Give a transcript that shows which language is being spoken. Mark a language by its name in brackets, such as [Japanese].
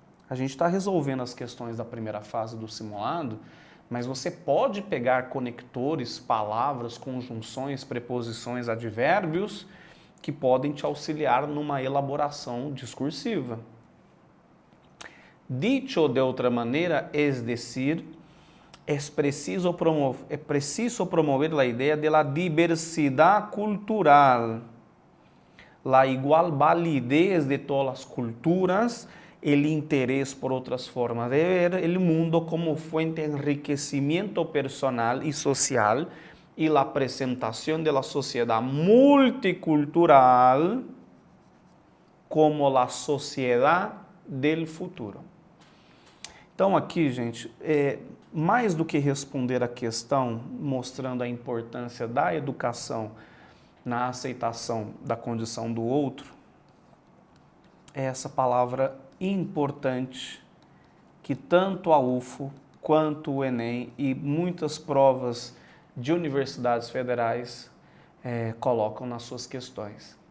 [Portuguese] A gente está resolvendo as questões da primeira fase do simulado, mas você pode pegar conectores, palavras, conjunções, preposições, advérbios que podem te auxiliar numa elaboração discursiva. [Spanish] Dicho de [Portuguese] outra maneira, [Spanish] es decir, es preciso promover la idea de la diversidad cultural, la igual validez de todas las culturas, el interés por otras formas de ver el mundo como fuente de enriquecimiento personal y social y la presentación de la sociedad multicultural como la sociedad del futuro. [Portuguese] Então aqui, gente, mais do que responder a questão, mostrando a importância da educação na aceitação da condição do outro, é essa palavra importante que tanto a UFO quanto o Enem e muitas provas de universidades federais colocam nas suas questões.